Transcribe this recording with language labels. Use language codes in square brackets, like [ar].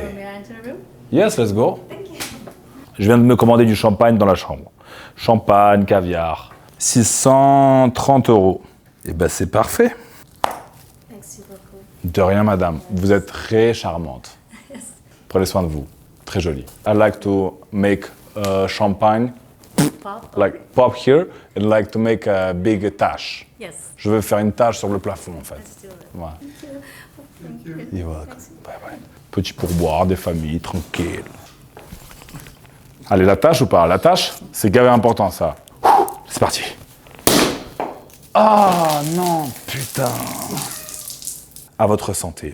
[en] So, may I enter the room? Yes, let's go. [fr] Je viens de me commander du champagne dans la chambre. Champagne, caviar. 630 €. Eh ben, c'est parfait. Merci beaucoup. De rien, madame. Vous êtes très charmante. Prenez soin de vous. Très jolie. [en] I like to make champagne, Pop? like pop here, and like to make a big tache. Yes. [fr] Je veux faire une tache sur le plafond, en fait. [en] Let's do it. [fr] Ouais. [en] Thank you. You're welcome. Bye bye. [fr] Petit pourboire, des familles, tranquille. Allez, la tâche ou pas? La tâche, c'est gavé important, ça. C'est parti. Ah non, putain. À votre santé.